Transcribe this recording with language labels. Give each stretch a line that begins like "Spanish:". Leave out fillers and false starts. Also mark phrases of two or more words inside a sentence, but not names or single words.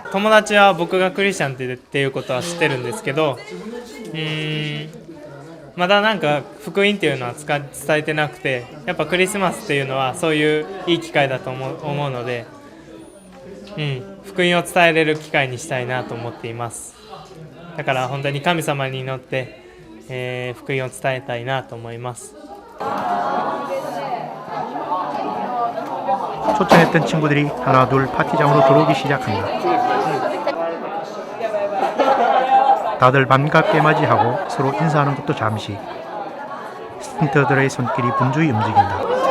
Japanese: 友達は僕がクリスチャンっていうことは知ってるんですけど、 まだなんか福音っていうのは伝えてなくて、やっぱクリスマスっていうのはそういういい機会だと思うので、福音を伝えれる機会にしたいなと思っています。だから本当に神様に祈って、福音を伝えたいなと思います。
Korean: 초청했던 친구들이 하나둘 파티장으로 들어오기 시작한다. 다들 반갑게 맞이하고 서로 인사하는 것도 잠시. 스틴터들의 손길이 분주히 움직인다.